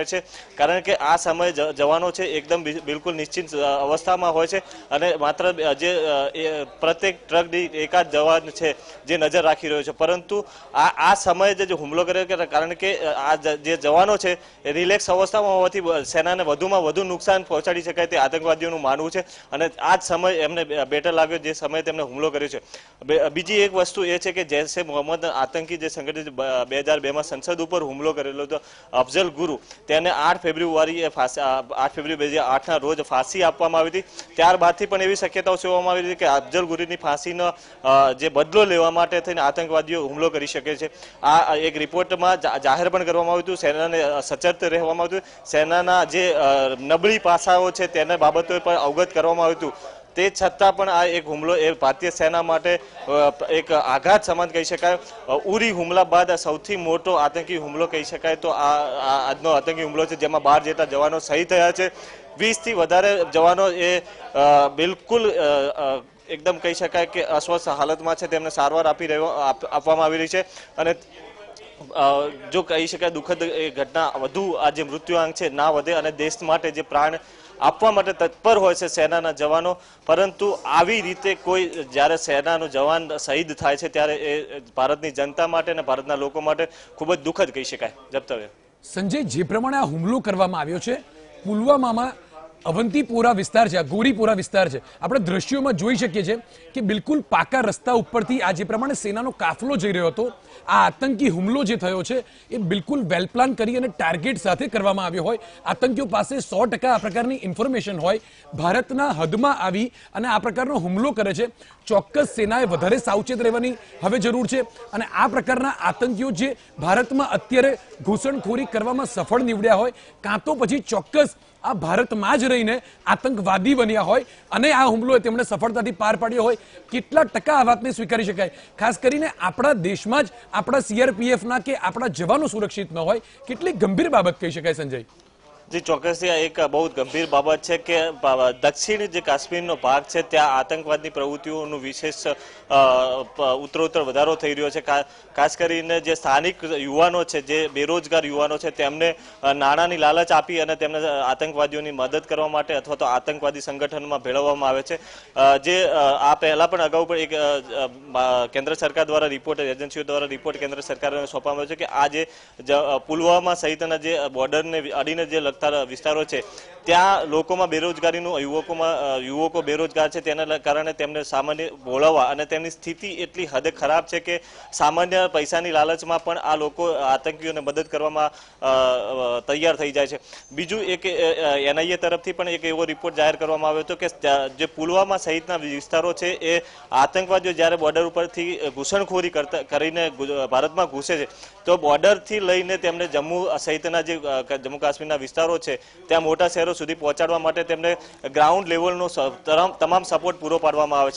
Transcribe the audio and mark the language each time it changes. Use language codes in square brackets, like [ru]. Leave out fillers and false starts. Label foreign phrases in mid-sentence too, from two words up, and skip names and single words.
[gu] છે, કારણ કે આ સમય જવાનો છે એકદમ બિલકુલ નિશ્ચિંત અવસ્થામાં હોય છે અને માત્ર જે પ્રત્યેક ટ્રક દીઠ એકાદ જવાન છે જે નજર રાખી રહ્યો છે, પરંતુ આ સમય જે હુમલો કરે કારણ કે આ જે જવાનો છે રિલેક્સ અવસ્થામાં હોવાથી સેનાને વધુમાં વધુ નુકસાન પહોંચાડી શકાય તે આતંકવાદીઓનું માનવું છે અને આ જ સમય એમને બેટર લાગ્યો જે સમય તેમણે હુમલો કર્યો છે। બીજી એક વસ્તુ એ છે કે જૈશ એ મોહમ્મદ આતંકી જે સંગઠન 2002માં સંસદ પર હુમલો કરેલો તો અફઝલ ગુરુ તેને 8 ફેબ્રુઆરી 2008ના રોજ ફાંસી આપવામાં આવી હતી। ત્યારબાદથી પણ એવી શક્યતાઓ સેવવામાં આવી હતી કે અફઝલ ગુરુની ફાંસીનો જે બદલો લેવા માટે થઈને આતંકવાદીઓ હુમલો કરી શકે છે। આ એક રિપોર્ટમાં જાહેર પણ કરવામાં આવ્યું હતું, સેનાને સચેત રહેવામાં આવ્યું હતું, સેનાના જે નબળી પાસાઓ છે તેને બાબતો પણ અવગત કરવામાં આવ્યું હતું। તે છતાં પણ આ એક હુમલો એ ભારતીય સેના માટે એક આઘાત સમાન કહી શકાય। ઉરી હુમલા બાદ સૌથી મોટો આતંકી હુમલો કહી શકાય તો આજનો આતંકી હુમલો છે, જેમાં 12 જેટલા જવાનો શહીદ થયા છે। 20 થી વધારે જવાનો એ બિલકુલ એકદમ કહી શકાય કે અસ્વસ્થ હાલતમાં છે, તેમને સારવાર આપવામાં આવી રહી છે અને જો કહી શકાય દુખદ ઘટના વધુ આ જે મૃત્યુઆંક છે ના વધે અને દેશ માટે જે પ્રાણ આપવા માટે તત્પર હોય છે સેનાના જવાનો, પરંતુ આવી રીતે કોઈ જ્યારે સેનાનો જવાન શહીદ થાય છે ત્યારે એ ભારતની જનતા માટે અને ભારતના લોકો માટે ખૂબ જ દુખદ કહી શકાય। જપ્તવ્ય સંજય, જે પ્રમાણે આ હુમલો કરવામાં આવ્યો છે પુલવામામાં અવંતીપોરા વિસ્તાર હૈ, ગોરીપોરા વિસ્તાર હૈ, गोरीपोरा विस्तार है, આપણે દ્રશ્યોમાં જોઈ શકીએ છીએ કે બિલકુલ પાકા રસ્તા ઉપરથી આ જે પ્રમાણે સેનાનો કાફલો જઈ રહ્યો હતો, આ આતંકી હુમલો જે થયો છે એ બિલકુલ વેલ પ્લાન કરી અને ટાર્ગેટ સાથે કરવામાં આવ્યો હોય। આતંકીઓ પાસે 100% આ પ્રકારની ઇન્ફોર્મેશન હોય, ભારતના હદમાં આવી અને આ પ્રકારનો હુમલો કરે છે। ચોક્કસ સેનાએ વધારે સાવચેત રહેવાની હવે જરૂર છે અને આ પ્રકારના આતંકીઓ જે ભારતમાં અત્યારે ઘૂસણખોરી કરવામાં સફળ નીવડ્યા હોય, કાં તો પછી ચોક્કસ આ ભારતમાં જ રહીને આતંકવાદી બન્યા હોય અને આ હુમલો તેમણે સફળતાથી પાર પાડ્યો હોય। કેટલા ટકા આ વાતને સ્વીકારી શકાય? ખાસ કરીને આપણા દેશમાં જ આપણા સીઆરપીએફના કે આપણા જવાનો સુરક્ષિત ન હોય, કેટલી ગંભીર બાબત કહી શકાય સંજય? જી ચોક્કસ [hi] एक बहुत गंभीर बाबत है कि [gu] દક્ષિણ જે કાશ્મીરનો ભાગ હૈ ત્યા આતંકવાદી પ્રવૃત્તિઓનું વિશેષ ઉત્તરોત્તર વધારો થઈ રહ્યો છે। ખાસ કરીને જે સ્થાનિક યુવાનો છે, જે બેરોજગાર યુવાનો છે, તેમને નાણાંની લાલચ આપી અને તેમને આતંકવાદીઓની મદદ કરવા માટે અથવા તો આતંકવાદી સંગઠનમાં ભેળવવામાં આવે છે। જે આ પહેલા પણ અગાઉ પણ એક કેન્દ્ર સરકાર દ્વારા રિપોર્ટ એજન્સીઓ દ્વારા રિપોર્ટ કેન્દ્ર સરકારને સોંપવામાં આવ્યો છે કિ આ જે પુલવામા સહિતના જે બોર્ડરને અડીને જે લગતા વિસ્તારો છે ત્યાં લોકોમાં બેરોજગારીનું યુવકો બેરોજગાર છે, તેના કારણે તેમને સામાન્ય બોલાવવા અને તેમની સ્થિતિ એટલી હદે ખરાબ છે કે સામાન્ય પૈસાની લાલચમાં પણ આ લોકો આતંકીઓને મદદ કરવામાં તૈયાર થઈ જાય છે. બીજું એક NIA તરફથી પણ એક એવો રિપોર્ટ જાહેર કરવામાં આવ્યો હતો કે જે પુલવામા સહિતના વિસ્તારો છે એ આતંકવાદીઓ જ્યારે બોર્ડર ઉપરથી ઘૂસણખોરી કરીને ભારતમાં ઘૂસે છે તો બોર્ડરથી લઈને તેમને જમ્મુ સહિતના જે જમ્મુ કાશ્મીરના વિસ્તારો છે ત્યાં મોટા શહેરો સુધી પહોંચાડવા માટે તેમને ગ્રાઉન્ડ લેવલનો તમામ સપોર્ટ પૂરો પાડવામાં આવે છે.